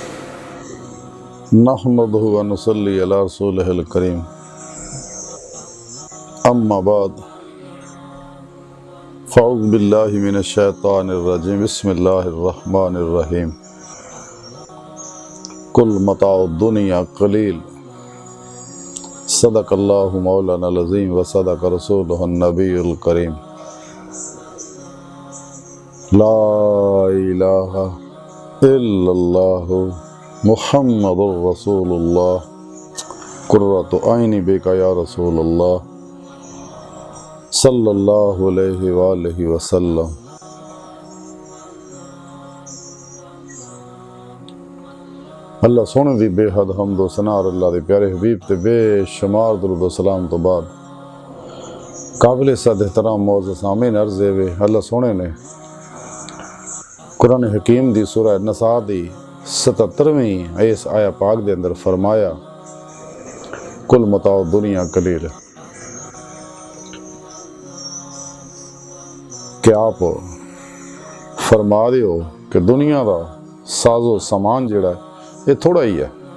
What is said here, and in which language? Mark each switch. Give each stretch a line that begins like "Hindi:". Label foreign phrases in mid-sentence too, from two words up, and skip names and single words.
Arabic: نحمده ونصلي على رسوله الكريم. أما بعد فأعوذ بالله من الشيطان الرجيم. بسم الله الرحمن الرحيم. قل متاع الدنيا قليل. صدق الله مولانا العظيم وصدق رسوله النبي الكريم. لا إله إلا الله محمد رسول الله. قرة عيني بك يا رسول الله صلى الله عليه وآله وسلم.
Punjabi: اللہ سوہنے دی بے حد حمد و ثنا اللہ دے پیارے حبیب تے بے شمار درود سلام تو بعد قابلِ صد احترام موجود سامعین عرض اے اللہ سوہنے نے قرآن حکیم دی سورہ نساء دی 77ویں اس آیہ پاک دے اندر فرمایا
Arabic: قل متاع الدنيا قليل,
Urdu: کہ آپ فرما دیو کہ دنیا کا ساز و سامان جہڑا یہ تھوڑا ہی ہے.